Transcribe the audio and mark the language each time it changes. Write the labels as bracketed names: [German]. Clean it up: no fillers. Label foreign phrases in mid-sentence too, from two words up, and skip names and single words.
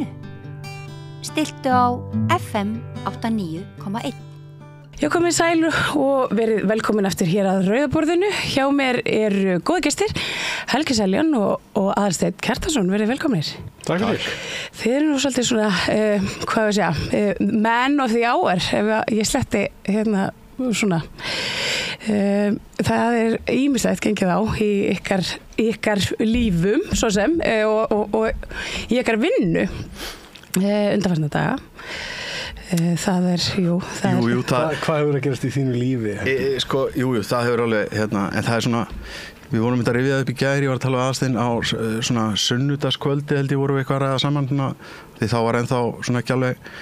[Icelandic] Stilltu á FM 89,1. Já, komið sæl og verið velkomin eftir hér að Rauðaborðinu. Hjá mér góði gestir, Helgi Seljan og Aðalsteinn Kjartansson. Verið velkominir. Takk fyrir. Þið eru nú svolítið svona, hvað við segja, [English] man of the hour, [Icelandic] ef ég sletti hérna svona. Það ýmislegt gengið á í ykkar lífum, svo sem, og í ykkar vinnu undanfarna daga. Það er, hvað hefur að gerast í þínu lífi? Það hefur alveg, en það er svona, við vorum að rifja upp í gær, ég var að tala Aðalsteinn á svona sunnudagskvöldi held ég vorum við eitthvað að ræða saman, því þá var ennþá svona ekki alveg,